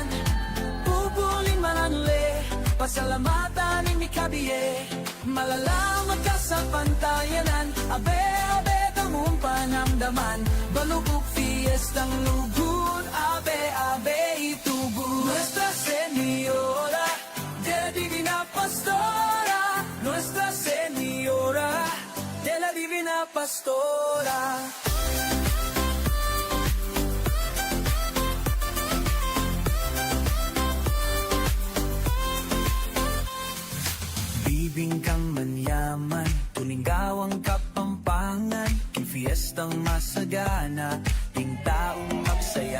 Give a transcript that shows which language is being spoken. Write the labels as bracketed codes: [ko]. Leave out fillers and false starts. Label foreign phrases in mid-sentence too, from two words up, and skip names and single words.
[pam] Pupulin mananuli, pasalamatan ng mikabiye. Malalaman ka sa pantayanan, abe-abe tamong panamdaman. Balubok fiestang lugod, abe-abe itubod. [es] Nuestra Señora de la Divina Pastora, Nuestra Señora de la Divina Pastora. [pam] Bibingkang manyaman, tuninggawang kapampangan, fiestang masagana, ting taong magsaya.